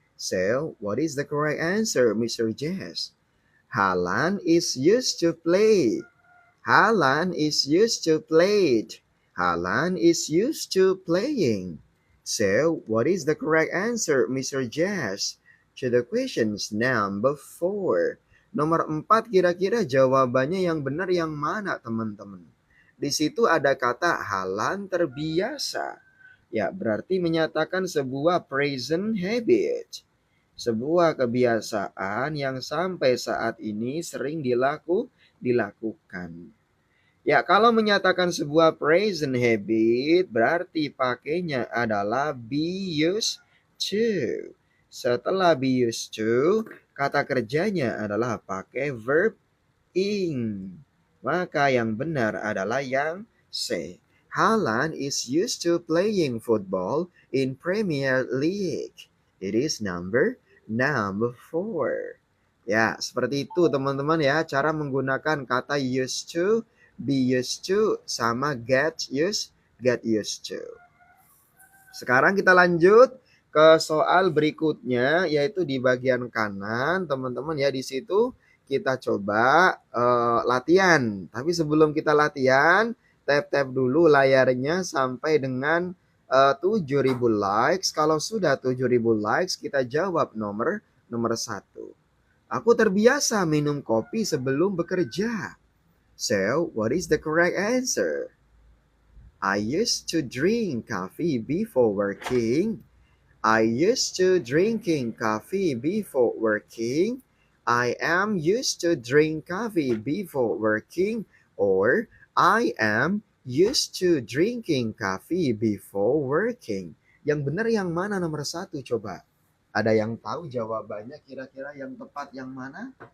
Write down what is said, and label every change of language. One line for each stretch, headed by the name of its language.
English: So, what is the correct answer, Mr. Jess? Haaland is used to play. Haaland is used to played. Haaland is used to playing. So, what is the correct answer, Mr. Jess? To the questions number 4.
Indonesian: Nomor 4 kira-kira jawabannya yang benar yang mana, teman-teman? Di situ ada kata Haaland terbiasa. Ya, berarti menyatakan sebuah present habit. Sebuah kebiasaan yang sampai saat ini sering dilakukan. Ya, kalau menyatakan sebuah present habit, berarti pakainya adalah be used to. Setelah be used to, kata kerjanya adalah pakai verb ing. Maka yang benar adalah yang C.
English: Haaland is used to playing football in Premier League. It is number 4.
Indonesian: Ya, seperti itu teman-teman ya, cara menggunakan kata used to, be used to, sama get used to. Sekarang kita lanjut ke soal berikutnya, yaitu di bagian kanan, teman-teman ya. Di situ kita coba latihan. Tapi sebelum kita latihan, tap-tap dulu layarnya sampai dengan 7.000 likes. Kalau sudah 7.000 likes, kita jawab nomor 1. Aku terbiasa minum kopi sebelum bekerja.
English: So, what is the correct answer? I used to drink coffee before working. I used to drinking coffee before working. I am used to drink coffee before working. Or I am used to drinking coffee before working.
Indonesian: Yang benar yang mana nomor 1 coba? Ada yang tahu jawabannya kira-kira yang tepat yang mana?